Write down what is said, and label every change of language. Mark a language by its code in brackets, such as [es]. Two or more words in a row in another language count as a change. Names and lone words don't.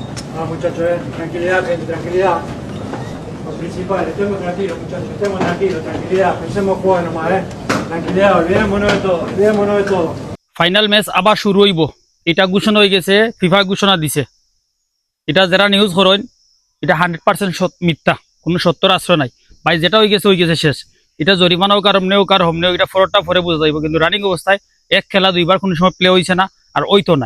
[es] Ah, muchachos, tranquilidad, gente, tranquilidad. Lo principal, estemos tranquilos, muchachos, estemos tranquilos, tranquilidad. Pensemos jugar nomás, Tranquilidad, olvidémonos de todo, olvidémonos de todo. [bn] ফাইনাল ম্যাচ আবার শুরু হইব, এটা ঘোষণা হয়ে গেছে। ফিফা ঘোষণা দিছে, এটা যারা নিউজ করেন এটা 100% মিথ্যা, কোনো সত্যর আশ্রয় নাই। ভাই যেটা হয়ে গেছে শেষ। এটা জরিমানা হোক আর অমনে হোক আর হমনে হোক, এটা ফরটা পরে বোঝা যাইব, কিন্তু রানিং অবস্থায় এক খেলা দুইবার কোনো সময় প্লে হয়েছে না, আর ওই তো না।